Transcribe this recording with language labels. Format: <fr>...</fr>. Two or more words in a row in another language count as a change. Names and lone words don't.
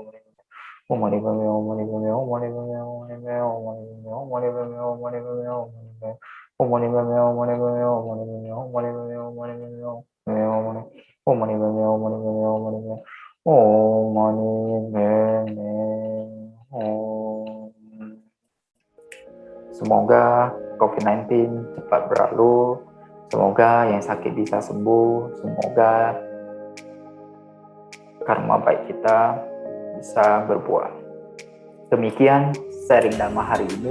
<sa>Om Mani Padme Hum, Mani Padme Hum, Mani Padme Hum, Mani Padme Hum, Mani Padme Hum, Mani Padme Hum, Mani Padme Hum, Mani Padme Hum, Mani Padme Hum, Mani Padme Hum, Mani Padme Hum, Om Mani Padme Hum, Mani Padme Hum, Mani Padme Hum, Om Mani Padme Hum.</sa> <id>Semoga COVID-19 cepat berlalu, semoga yang sakit bisa sembuh, semoga karma baik kita bisa berbuah. Demikian sharing Dharma hari ini.</id>